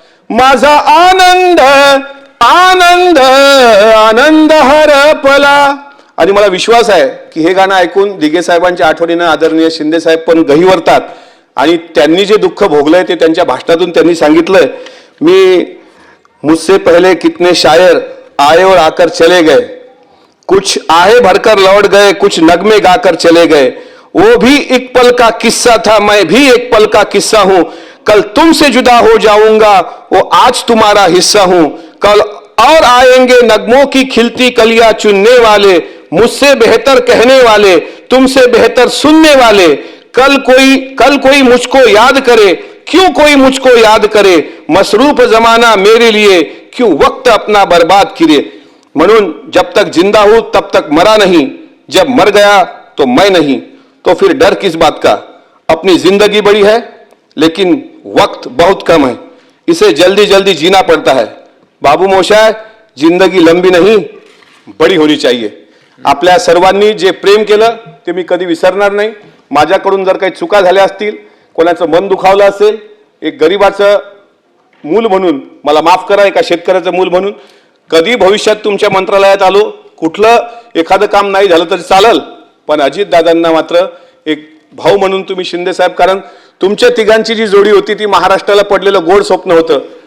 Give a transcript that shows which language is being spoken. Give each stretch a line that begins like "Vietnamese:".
Marathi: माझा आनंद आनंद आनंद हरपला. आणि मला विश्वास आहे की हे गाणं ऐकून दिघे साहेबांच्या आठवणीनं आदरणीय शिंदे साहेब पण गहिवरतात आणि त्यांनी जे दुःख भोगलंय ते त्यांच्या भाषणातून त्यांनी सांगितलंय.
Hindi: मी मुझसे पहले कितने शायर आए और आकर चले गए, कुछ आहे भरकर लौट गए, कुछ नगमे गाकर चले गए. वो भी एक पल का किस्सा था, मैं भी एक पल का किस्सा हूं. कल तुमसे जुदा हो जाऊंगा, वो आज तुम्हारा हिस्सा हूं. कल और आएंगे नगमों की खिलती कलियां चुनने वाले, मुझसे बेहतर कहने वाले, तुमसे बेहतर सुनने वाले. कल कोई मुझको याद करे, क्यों कोई मुझको याद करे. मसरूफ जमाना मेरे लिए, क्यों वक्त अपना बर्बाद किए. म्हणून जब तक जिंदा हूं तब तक मरा नहीं, जब मर गया तो मैं नहीं. तो फिर डर किस बात का. अपनी जिंदगी बड़ी है लेकिन वक्त बहुत कम है, इसे जल्दी जल्दी जीना पड़ता है. बाबू मोशाय, जिंदगी लंबी नहीं बड़ी होनी चाहिए.
Marathi: आपल्या सर्वांनी जे प्रेम केलं ते मी कधी विसरणार नाही. माझ्याकडून जर काही चुका झाल्या असतील, कोणाचं मन दुखावलं असेल, एक गरीबाचं मूल म्हणून मला माफ करा, एका शेतकऱ्याचं मूल म्हणून कधी भविष्यात तुमच्या मंत्रालयात आलो, कुठलं एखादं काम नाही झालं तरी चालल, पण अजितदादांना मात्र एक भाऊ म्हणून तुम्ही शिंदे साहेब, कारण तुमच्या तिघांची जी जोडी होती ती महाराष्ट्राला पडलेलं गोड स्वप्न होतं.